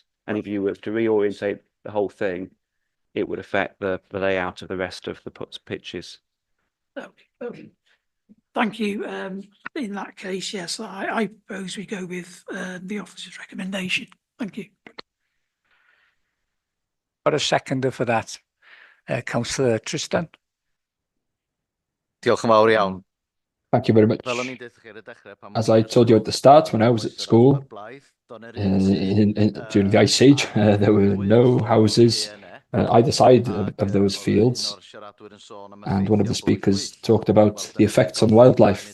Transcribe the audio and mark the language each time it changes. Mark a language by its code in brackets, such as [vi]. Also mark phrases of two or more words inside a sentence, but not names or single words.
[en] And if you were to reorientate the whole thing, it would affect the layout of the rest of the pitches. Okay. Thank you. In that case, yes, I propose we go with the officer's recommendation. Thank you. Got a seconder for that, Councillor Tristan. [cy] Diolch yn fawr iawn. [en] Thank you very much. As I told you at the start, when I was at school, during the Ice Age, there were no houses either side of those fields. And one of the speakers talked about the effects on wildlife.